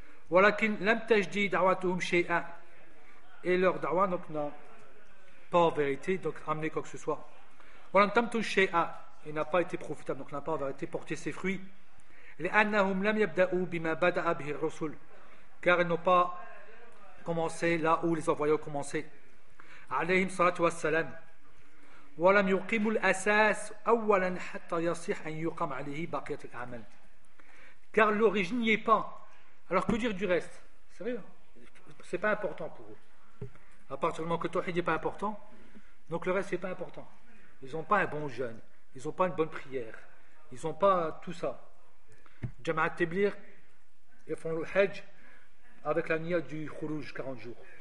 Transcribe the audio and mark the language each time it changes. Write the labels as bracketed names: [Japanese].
[Arabic] Walakin lam tajdi da'watuhum shay'a, [French] et leur da'wa donc n'a pas en vérité donc amené quoi que ce soit. [Arabic] Walam tamtuj shay'a, [French] il n'a pas été profitable, donc n'a pas en vérité porté ses fruits. [Arabic] لأنهم لم يبدأوا بما بدأ به الرسل, [French] car ils n'ont pas commencé là où les envoyés ont commencé. [Arabic] عليهم الصلاة والسلام, ولم يقيموا الأساس أولا حتى يصح أن يقام عليه بقية الأعمال, [French] car l'origine n'y est pas. Alors que dire du reste? Sérieux, c'est pas important pour eux. À partir du moment que Tawhid n'est pas important, donc le reste n'est pas important. Ils n'ont pas un bon jeûne, ils n'ont pas une bonne prière, ils n'ont pas tout ça. Jama'at Tablir, ils font le Hajj avec la niya du Khuruj 40 jours.